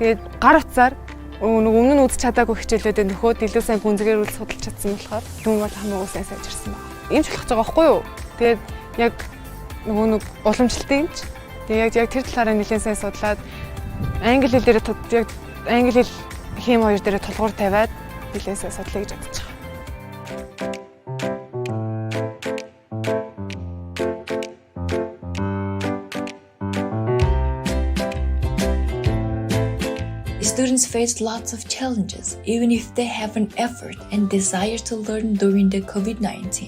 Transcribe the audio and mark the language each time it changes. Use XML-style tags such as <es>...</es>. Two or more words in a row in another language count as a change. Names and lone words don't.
<mn>Тэгээд гар утсаар өмнө нь үзэж чадаагүй хичээлүүдэд нөхөд илүү сайн гүнзгийрүүл судалж чадсан болохоор юм бол хамаагүй сайн сайжирсан байна. Ийм ч болох байгаа байхгүй юу? Тэгээд яг уламжлалтын юмч. Тэгээд яг тэр талаараа нэлээд сайн судлаад англи хэл дээр яг англи хэл хим хоёр дээр тулгуур тавиад нэлээд сайн судлаа гэж бодож байгаа.</mn> <en>Students face lots of challenges, even if they have an effort and desire to learn during the COVID-19.</en>